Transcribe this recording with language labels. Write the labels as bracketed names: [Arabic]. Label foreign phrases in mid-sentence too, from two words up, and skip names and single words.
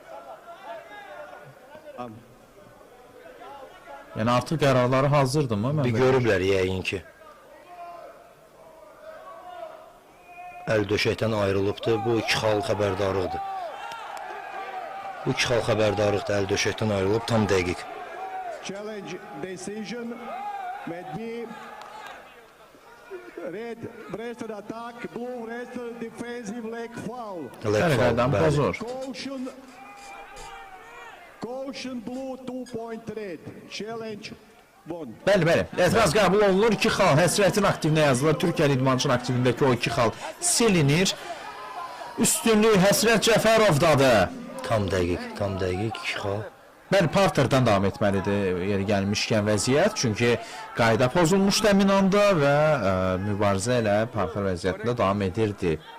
[Azerbaijani] Yəni artıq qərarları hazırdırmı? Bir görüblər yəqin ki. Əl döşəkdən ayrılıbdır. Bu 2 xal xəbərdarlıqdır. Bu 2 xal xəbərdarlıqdır. Əl döşəkdən ayrılıb tam dəqiq. [English] Challenge decision may be red breasted attack, blue breasted defensive leg foul. [Azerbaijani] Sərqəldən pozur. [English] Caution blue 2 point red. Challenge won. [Azerbaijani] Bəli. Etiraz qəbul olunur. 2 xal Həsrətin aktivində yazılır. Türkiyə idmançının aktivindəki o 2 xal silinir. Üstünlük Həsrət Cəfərovdadır. Tam dəqiq 2 xal. Bəli, parterdən davam etməlidir yeri gəlmişkən vəziyyət. Çünki qayda pozulmuşdu həmin anda və mübarizə ilə parter vəziyyətində davam edirdi.